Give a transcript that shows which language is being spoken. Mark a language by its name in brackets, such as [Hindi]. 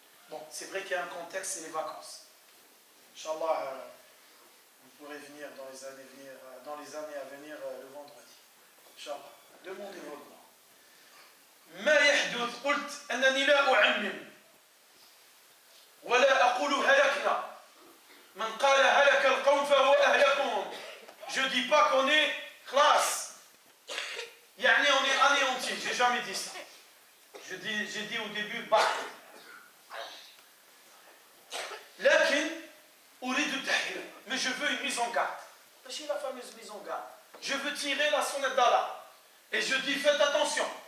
[French] Bon, c'est vrai qu'il y a un contexte, c'est les vacances. Inch'Allah, vous pourrez venir dans les années à venir le vendredi. Inch'Allah, demandez-vous Allah. [Arabic] ما يحدث قلت أنني لا أعمم ولا أقول هلكنا من قال هلك القوم فهو أهلكهم. [French] Je dis pas qu'on est classe, يعني on est anéanti, j'ai jamais dit ça. J'ai dit au début bah. لكن أريد التحذير, mais je veux une mise en garde. C'est la fameuse mise en garde. Je veux tirer la sonnette d'alarme et je dis faites attention.